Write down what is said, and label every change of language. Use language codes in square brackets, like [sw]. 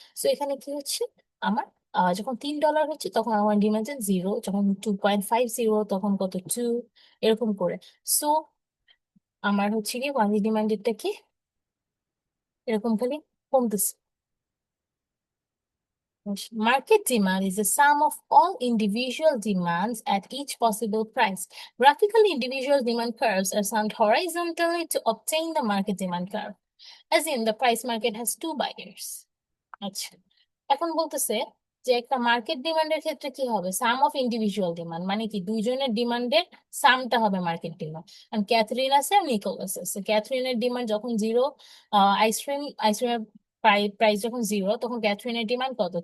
[bn] So এখানে কি হচ্ছে আমার? যখন $3 হচ্ছে তখন আমার ডিমান্ড 0, যখন 2.50 তখন কত? 2। এরকম করে। সো আমার হচ্ছে কি কোয়ান্টিটি ডিমান্ডেডটা কি এরকম খালি কমতেছে। [en] Market demand is the sum of all individual demands at each possible price. Graphically, individual demand curves are summed horizontally to obtain the market demand curve. As in, the price market has two buyers. [bn] আচ্ছা, এখন বলতেছে যে একটা market ডিমান্ডের ক্ষেত্রে কি হবে? [en] sum of individual demand, [bn] মানে কি দুইজনের ডিমান্ডের সামটা হবে মার্কেট ডিমান্ড। কারণ ক্যাথরিন আছে আর নিকোলাস আছে। ক্যাথরিনের ডিমান্ড যখন 0, আইসক্রিমের প্রাইস যখন 0, তখন ক্যাথরিনের ডিমান্ড কত?